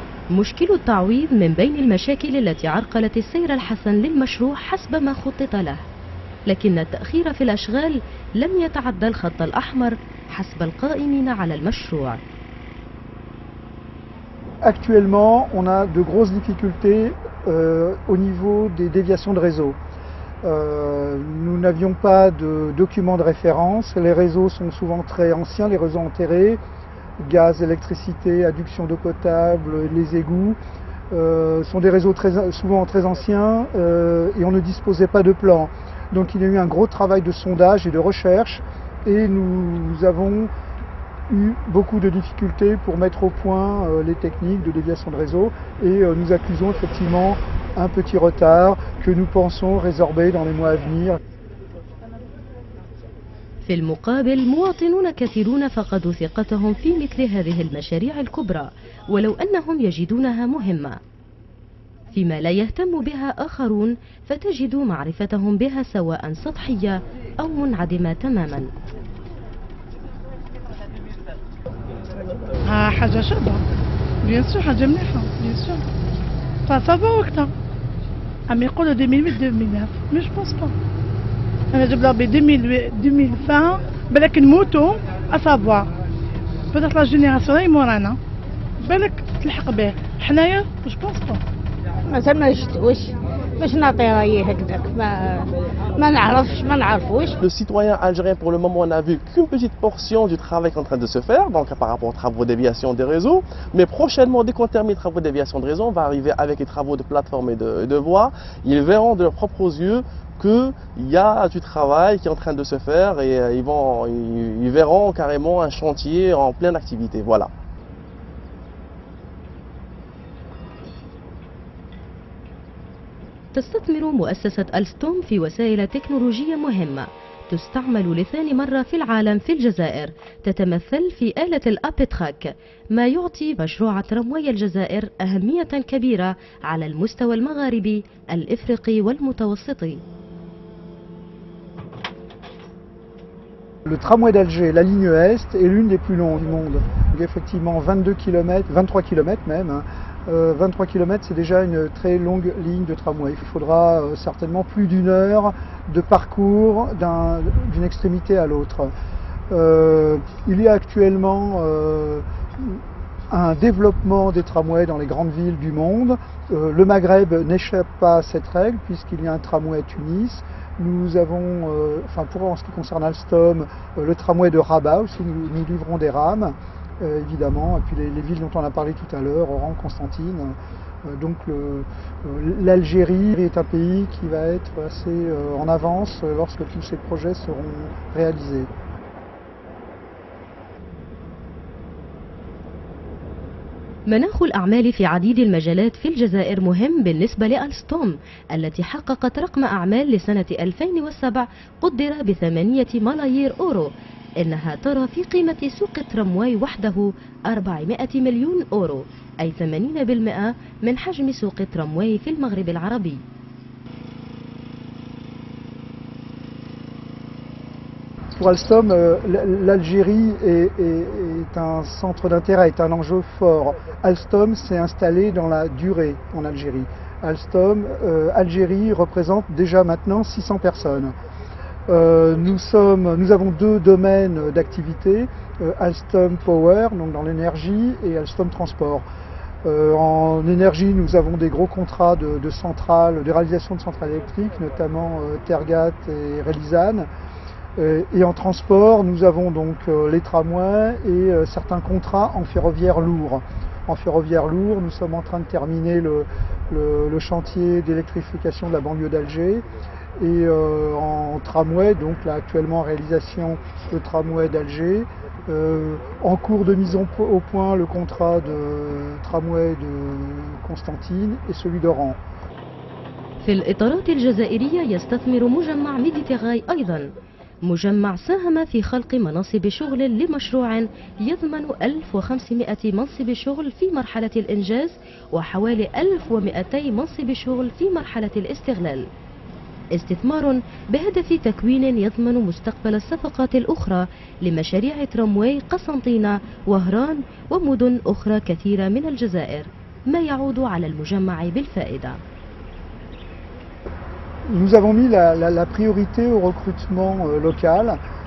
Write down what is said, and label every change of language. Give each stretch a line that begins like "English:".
Arabic: مشكل التعويض من بين المشاكل التي عرقلت السير الحسن للمشروع حسب ما خطط له، لكن التأخير في الأشغال لم يتعدى الخط الأحمر حسب القائمين على المشروع.
French: Actuellement, on a de grosses difficultés au niveau des déviations de réseau. Nous n'avions pas de documents de référence, les réseaux sont souvent très anciens, les réseaux enterrés, gaz, électricité, adduction d'eau potable, les égouts sont des réseaux souvent très anciens et on ne disposait pas de plan. Donc il y a eu un gros travail de sondage et de recherche et nous avons eu beaucoup de difficultés pour mettre au point les techniques de déviation de réseau et nous accusons effectivement un petit retard que nous pensons résorber dans les mois à venir.
Arabic: في المقابل مواطنون كثيرون فقدوا ثقتهم في مثل هذه المشاريع الكبرى ولو أنهم يجدونها مهمة، فيما لا يهتم بها آخرون فتجد معرفتهم بها سواء سطحية أو منعدمة تماما. حاجة شابة
French: بيان سور،
Arabic: حاجة مليحة بيان سور، فصافا وقتها عم يقولوا 2008
French: مي جو بونس با.
Arabic: أنا جبنا ب 2020 بالك نموتوا
French: أصافوار بيتيت لا جينيراسيون
Arabic: اللي مورانا بالك تلحق به، حنايا
French: جو بونس با.
Arabic: مازال ما شفتوش باش نعطي رايي هكذاك، ما نعرفوش.
French: Le citoyen algérien, pour le moment, n'a vu qu'une petite portion du travail qui est en train de se faire, donc par rapport aux travaux de déviation des réseaux. Mais prochainement, dès qu'on termine les travaux de déviation de réseau, on va arriver avec les travaux de plateforme et de voies. Ils verront de leurs propres yeux qu'il y a du travail qui est en train de se faire et ils verront carrément un chantier en pleine activité. Voilà.
Arabic: تستثمر مؤسسة ألستوم في وسائل تكنولوجية مهمة تستعمل لثاني مرة في العالم في الجزائر، تتمثل في آلة الأبيتراك، ما يعطي مشروع ترامواي الجزائر أهمية كبيرة على المستوى المغاربي الإفريقي والمتوسطي.
French: Le tramway d'Alger, la ligne Est, est l'une des plus longues du monde. Donc effectivement 22 km, 23 km même. 23 km, c'est déjà une très longue ligne de tramway. Il faudra certainement plus d'une heure de parcours d'une extrémité à l'autre. Il y a actuellement un développement des tramways dans les grandes villes du monde. Le Maghreb n'échappe pas à cette règle puisqu'il y a un tramway à Tunis. Nous avons, en ce qui concerne Alstom, le tramway de Rabat aussi, nous livrons des rames. Évidemment, et puis les villes dont on a parlé tout à l'heure, Oran, Constantine. Donc l'Algérie est un pays qui va être assez en avance lorsque tous ces projets seront réalisés.
Arabic: مناخ الأعمال في عديد المجالات في الجزائر مهم بالنسبة لألستوم التي حققت رقم أعمال لسنة 2007 قدر ب8 ملايير أورو. إنها ترى في قيمة سوق الترامواي وحده 400 مليون أورو، أي 80% من حجم سوق الترامواي في المغرب العربي.
French: Pour Alstom, l'Algérie est un centre d'intérêt, est un enjeu fort. Alstom s'est installé dans la durée en Algérie. Alstom, Algérie représente déjà maintenant 600 personnes. Nous avons deux domaines d'activité, Alstom Power, donc dans l'énergie, et Alstom Transport. En énergie, nous avons des gros contrats de centrales, de réalisation de centrales électriques, notamment Tergat et Relizane. Et en transport, nous avons donc les tramways et certains contrats en ferroviaire lourd. En ferroviaire lourd, nous sommes en train de terminer le chantier d'électrification de la banlieue d'Alger. Et en tramway, donc là actuellement en réalisation le tramway d'Alger. En cours de mise au point le contrat de tramway de Constantine et celui d'Oran.
Arabic: في الإطارات الجزائرية يستثمر مجمع ميديتيغاي أيضا. مجمع ساهم في خلق مناصب شغل لمشروع يضمن 1500 منصب شغل في مرحلة الإنجاز وحوالي 1200 منصب شغل في مرحلة الاستغلال. استثمار بهدف تكوين يضمن مستقبل الصفقات الأخرى لمشاريع ترامواي قسنطينة وهران ومدن أخرى كثيرة من الجزائر، ما يعود على المجمع بالفائدة.
French: Nous avons mis la priorité au recrutement local.